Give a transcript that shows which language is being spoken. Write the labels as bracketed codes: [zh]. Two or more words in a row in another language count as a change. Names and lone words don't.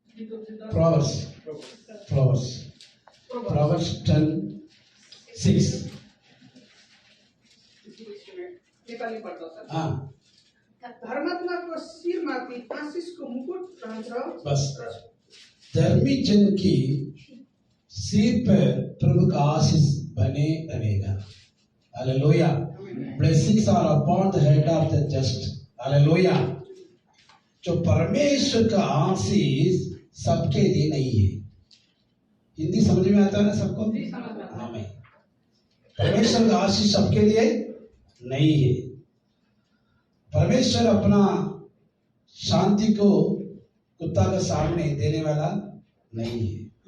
[en] Proverbs 10:6. [ne] नेपाली पढ्दा सर [hi] हाँ [ne] धर्मात्माको शिरमाथि आशीषको मुकुट रहन्छ [hi] बस धर्मी जन की सिर पर प्रभु का आशीष बने रहेगा. हालेलुया. [en] Blessings are upon the head of the just. [hi] हालेलुया. जो परमेश्वर का आशीष सबके लिए नहीं है. हिंदी समझ में आता है ना सबको? आमीन. परमेश्वर का आशीष सबके लिए नहीं है. परमेश्वर अपना शांति को कुत्ता के सामने देने वाला नहीं है.